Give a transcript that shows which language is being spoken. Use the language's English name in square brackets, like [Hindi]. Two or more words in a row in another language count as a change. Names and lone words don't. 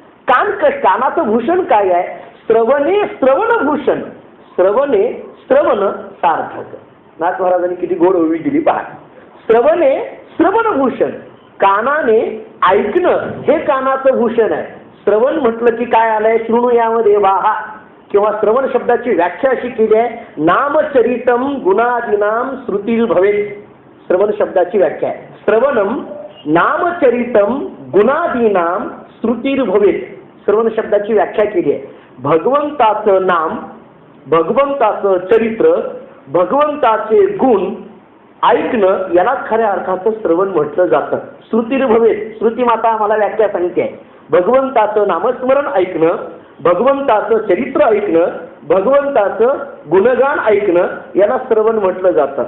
[Marathi] कानाचं भूषण काय आहे? श्रवणे श्रवणभूषण, श्रवणे श्रवण सार्थक. नाथ महाराजांनी किती गोड ओवी दिली पहा. श्रवणे श्रवणभूषण, कानाने ऐकणं हे कानाचं भूषण आहे. श्रवण म्हटलं की काय आलंय? [Sanskrit] शृणुयाम देवाः. [Marathi] किंवा श्रवण शब्दाची व्याख्या अशी केली आहे, [Sanskrit] नामचरितम गुणादीनाम श्रुतील भवेत. [Marathi] श्रवण शब्दाची व्याख्या आहे, [Sanskrit] श्रवणम नामचरितम गुणादीनाम श्रुतील भवेत. [Marathi] श्रवण शब्दाची व्याख्या केली आहे, भगवंताचं नाम, भगवंताचं चरित्र, भगवंताचे गुण ऐकणं याला खऱ्या अर्थाचं श्रवण म्हटलं जातं. [Sanskrit] श्रुतील भवेत, [Marathi] श्रुती माता आम्हाला व्याख्या सांगते आहे. भगवंताचं नामस्मरण ऐकणं, भगवंताचं चरित्र ऐकणं, भगवंताचं गुणगान ऐकणं याला श्रवण म्हटलं जातं.